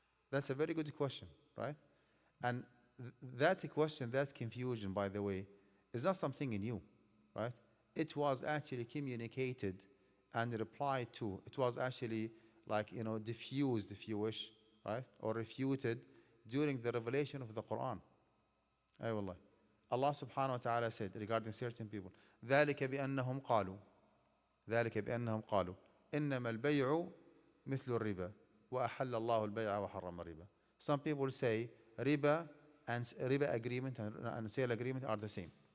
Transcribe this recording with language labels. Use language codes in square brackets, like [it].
[en] That's a very good question, right? And that question, that confusion, by the way, is not something new, right? It was actually communicated and replied to. It was actually diffused, if you wish, right? Or refuted during the revelation of the Quran. [ar] Ay wallah. [en] Allah subhanahu wa ta'ala said regarding certain people, [ar] ذَلِكَ بِأَنَّهُمْ قَالُوا إِنَّمَا الْبَيْعُ مِثْلُ الرِّبَى وَأَحَلَّ اللَّهُ الْبَيْعَ وَحَرَّمَ الرِّبَى. [en] Some people say riba and riba agreement and sale agreement are the same.